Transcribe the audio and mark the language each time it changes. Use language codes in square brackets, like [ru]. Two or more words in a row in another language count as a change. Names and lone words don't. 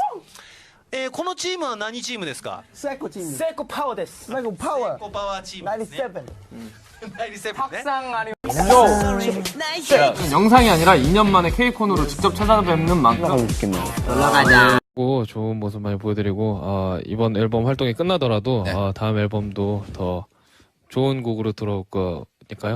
[ja] このチームは何チームですか？セコチーム。セコパワーです。セコパワー。セコパワーチームですね。97ね。 [ko] 박상 아니고 영상이 아니라 2년 만에 K콘으로 직접 찾아뵙는 만큼 올라가자. 좋은 모습 많이 보여드리고 이번 앨범 활동이 끝나더라도 다음 앨범도 더 좋은 곡으로 들어올 거니까요.